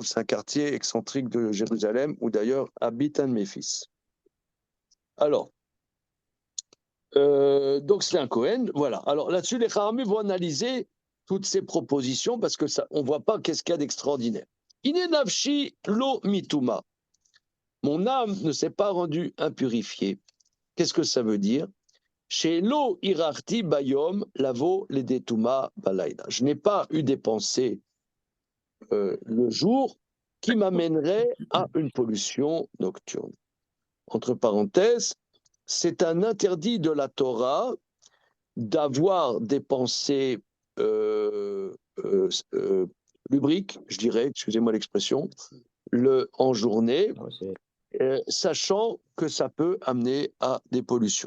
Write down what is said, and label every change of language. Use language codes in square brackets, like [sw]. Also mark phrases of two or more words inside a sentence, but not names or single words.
[fr] C'est un quartier excentrique de Jérusalem où d'ailleurs habite un de mes fils. Alors, donc c'est un Cohen, voilà. Alors là-dessus, les Kharamim vont analyser toutes ces propositions parce que on ne voit pas qu'est-ce qu'il y a d'extraordinaire. [he] הנה נפשי לא מטומאה. [fr] Mon âme ne s'est pas rendue impurifiée. Qu'est-ce que ça veut dire? [he] שלא הרהרתי ביום לבוא לידי טומאה בלילה. [fr] Je n'ai pas eu des pensées le jour qui m'amèneraient à une pollution nocturne. Entre parenthèses, c'est un interdit de la Torah d'avoir des pensées lubriques, je dirais, excusez-moi l'expression, en journée, sachant que ça peut amener à des pollutions.